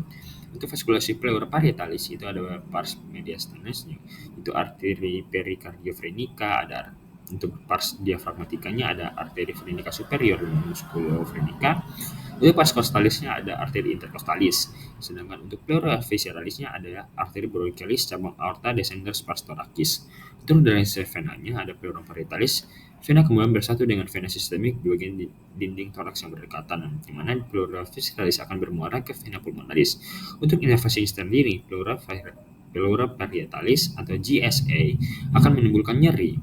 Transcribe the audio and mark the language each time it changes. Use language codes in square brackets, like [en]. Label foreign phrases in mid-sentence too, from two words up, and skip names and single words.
[id] Untuk vaskulasi [la] pleura parietalis [id] itu ada [la] pars mediastalis, [id] itu arteri pericardiofrenica, ada untuk [la] pars diafragmatikanya [id] ada arteri [la] frenica superior [id] dan musculofrenica. Untuk [la] pars costalisnya [id] ada arteri intercostalis. Sedangkan untuk [la] pleura visceralisnya [id] ada arteri bronchialis cabang [la] aorta descendens pars thoracis. [id] Untuk drainase venanya ada [la] pleura parietalis. [id] Vena kemudian bersatu dengan vena sistemik di bagian dinding toraks yang berdekatan, di mana [la] pleura visceralis [id] akan bermuara ke vena pulmonalis. Untuk inervasinya sendiri, [la] pleura parietalis [id] atau GSA akan menimbulkan nyeri.